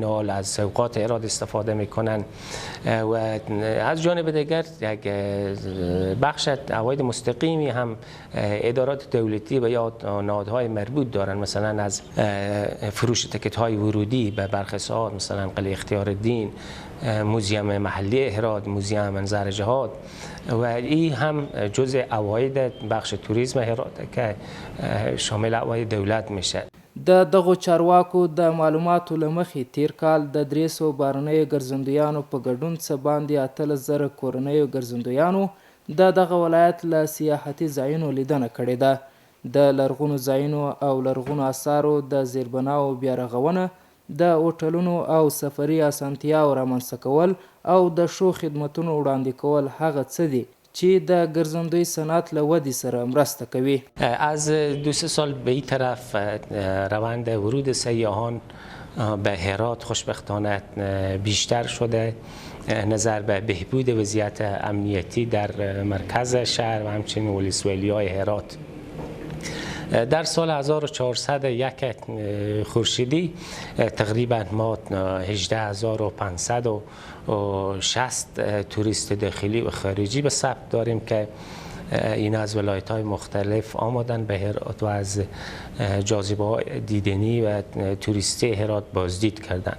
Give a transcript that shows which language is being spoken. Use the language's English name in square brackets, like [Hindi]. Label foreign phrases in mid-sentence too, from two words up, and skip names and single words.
[Persian] حال از سوقات هرات استفاده میکنن و از جانب دیگر یک بخش عواید مستقیمی هم ادارات دولتی و یا نهادهای مربوط دارن، مثلا از فروش تیکت های ورودی به برخی ساعات، مثلا قلعه اختیار الدین، موزیم محلی هرات، موزیم منظر جهاد و این هم جزء عواید بخش توریسم هرات که شامل عواید دولت میشه. [Pashto] د دغو چارواکو د معلوماتو له مخې تیر کال د 300 بهرنیو ګرځندویانو په ګډون څه باندې 18,000 کورنیو ګرځندویانو د دغه ولایت له سیاحتي ځایونو لیدنه کړې ده. د لرغونو ځایونو او لرغونو اثارو د زیربناو بیارغونه، د هوټلونو او سفري اسانتیاو رامنځته کول او د ښو خدمتونو وړاندې کول هغه څه دي چې د ګرځندوی صنعت له ودې سره مرسته کوي. [Persian] از 2-3 سال به این طرف روند ورود سیاحان به هرات خوشبختانه بیشتر شده نظر به بهبود وضعیت امنیتی در مرکز شهر و همچنین ولسوالی‌های هرات. در سال 1401 خورشیدی تقریبا ما 18,560 توریست داخلی و خارجی به ثبت داریم که این از ولایت‌های مختلف آمدن به هرات و از جاذبه‌های دیدنی و توریستی هرات بازدید کردند.